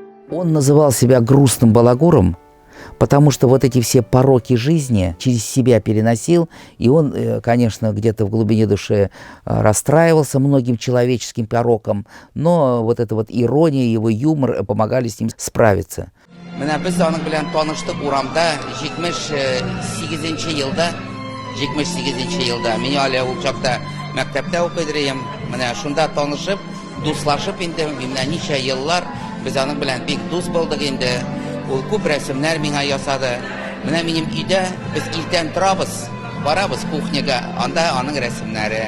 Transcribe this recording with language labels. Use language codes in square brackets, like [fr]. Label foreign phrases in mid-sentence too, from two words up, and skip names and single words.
[ru] Он называл себя грустным балагуром, потому что вот эти все пороки жизни через себя переносил, и он, конечно, где-то в глубине души расстраивался многим человеческим порокам, но вот эта вот ирония, его юмор помогали с ним справиться. [tt] Менә без аның белән таныштык урамда 78 елда, мин әле ул чакта мәктәптә укыйдым. Менә шунда танышып, дуслашып инде, менә ничә еллар без аның белән бик дус булдык инде. Ул күп рәсемнәр миңа ясады. Менә минем өйдә без иртән торабыз, барабыз кухняга, анда аның рәсемнәре.